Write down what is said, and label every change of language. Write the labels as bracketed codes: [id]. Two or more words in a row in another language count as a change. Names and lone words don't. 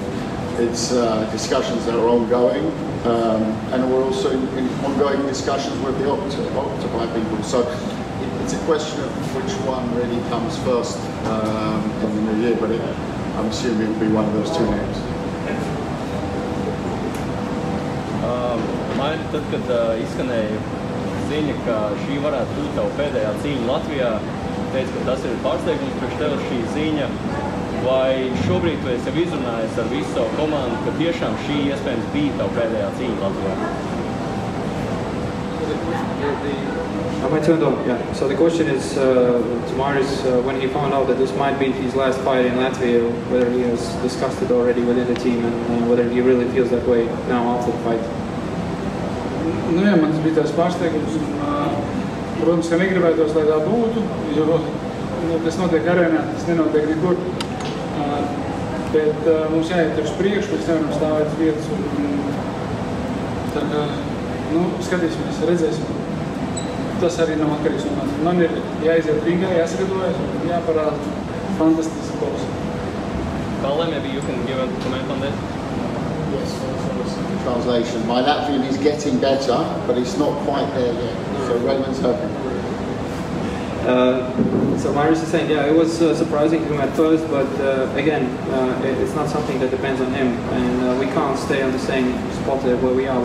[en] It's discussions that are ongoing, and we're also in ongoing discussions with the Octopi people. So it's a question of which one really comes first in the new year, but I'm assuming it will be one of those two names. [lv] Mairi, tad, kad izskanēja ziņa, ka šī varētu būt tava pēdējā cīņa Latvijā, teica, ka tas ir pārsteigums priekš tev šī ziņa. Vai šobrīd tu esi izrunājis ar visu savu komandu, ka tiešām šī iespējams bija tava pēdējā cīņa Latvijā? [en] Am I turned on? Yeah. So the question is to Mairis, when he found out that this might be his last fight in Latvia, whether he has discussed it already within the team and whether he really feels that way now after the fight. [lv] Nu jā, man tas bija tās pārsteigums. Protams, ka negribētos, lai tā būtu, jo tas notiek arēnā, tas nenotiek nekur. Bet mums jāiet uz priekšu, mēs nevaram stāvēt vietas. Tā kā, nu, skatīsimies, redzēsim. Tas arī nav atkarīgs no manis. Man ir jāiziet ringā, jāsagatavojas un jāparāda fantastisks boks. [en] Kalle, maybe you can give a comment on this? Yes, translation. My Latvian is getting better, but it's not quite there yet. So Raymond's helping. So Mairis is saying, yeah, it was surprising to him at first, but again, it's not something that depends on him, and we can't stay on the same spot where we are.